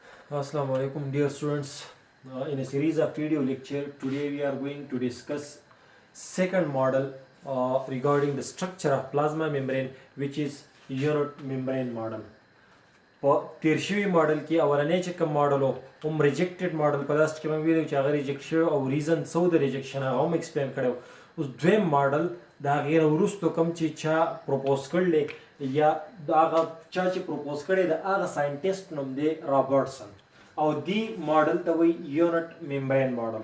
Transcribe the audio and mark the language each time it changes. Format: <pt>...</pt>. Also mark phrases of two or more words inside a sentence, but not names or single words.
<en>Assalamu alaikum, dear students. In a series of video lecture, today we are going to discuss second model regarding the structure of plasma membrane, which is unit membrane model.</en> <ps>تیر شوي ماډل کې اولنی چې کوم ماډل و هم</ps> <en>rejected model</en> <ps>په لاست کې موږ ویلو چې هغه ریجکټ شوی او ریزن څه و د ریجکشن هغه هم ایکسپلین کړی. اوس دویم ماډل د هغې نه وروستو کوم چې چا پروپوز کړی یا د هغه چا چې پروپوز کړی د هغه ساینټسټ نوم دی رابرټسن او دی ماډل ته وایي</ps> <en>unit membrane model.</en>